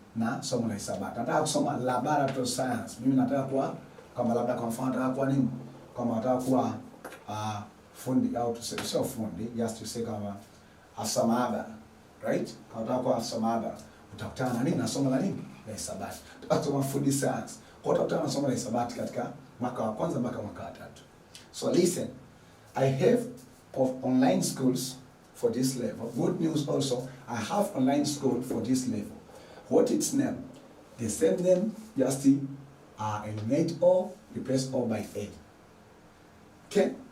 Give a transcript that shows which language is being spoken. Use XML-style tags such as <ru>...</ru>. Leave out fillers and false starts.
<sw>Na somo la hisabati. Nataka kusoma laboratory science. Mimi nataka kuwa kama labda kwa mfano nataka kuwa nini? Kama nataka kuwa fundi au sio fundi,</sw> <en>just to say</en> <sw>kama afisa maabara,</sw> <en>right?</en> <sw>Kama nataka kuwa afisa maabara, utakutana na nini? Na somo la nini? La hisabati. Utakutana food science. Kwa utakutana na somo la hisabati katika mwaka wa kwanza mpaka mwaka wa 3.</sw> <en>So listen, I have online schools for this level. Good news also, I have online school for this level. What its name? The same name, just eliminate all, replace all by A. Okay?</en>